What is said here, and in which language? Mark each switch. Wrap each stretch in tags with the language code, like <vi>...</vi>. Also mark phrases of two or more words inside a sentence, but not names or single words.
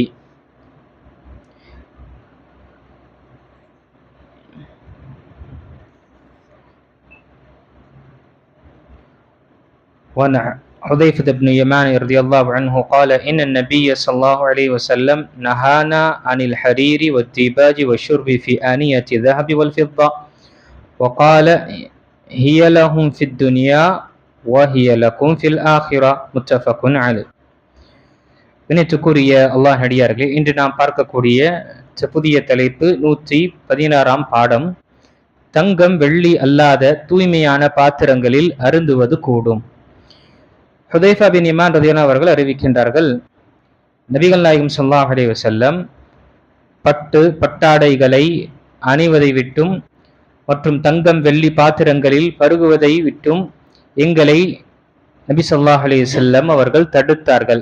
<ar>وعن حذيفة بن يمان رضي الله عنه قال إن النبي صلى الله عليه وسلم نهانا عن الحرير والديباج والشرب في آنية الذهب والفضة وقال هي لهم في الدنيا وهي لكم في الآخرة متفق عليه.</ar> <ta>இணைத்துக்குரிய அல்லாஹ் நடிகார்களே, இன்று நாம் பார்க்கக்கூடிய புதிய தலைப்பு 116 பாடம். தங்கம் வெள்ளி அல்லாத தூய்மையான பாத்திரங்களில் அருந்துவது கூடும். ஹுதைஃபா பின் யமான் ரலியல்லாஹு அவர்கள் அறிவிக்கின்றார்கள், நபிகள் நாயகம்</ta> <ar>صلى الله عليه وسلم</ar> <ta>பட்டாடைகளை அணிவதை விட்டும் மற்றும் தங்கம் வெள்ளி பாத்திரங்களில் பருகுவதை விட்டும் எங்களை நபி</ta> <ar>صلى الله عليه وسلم</ar> <ta>அவர்கள் தடுத்தார்கள்.</ta>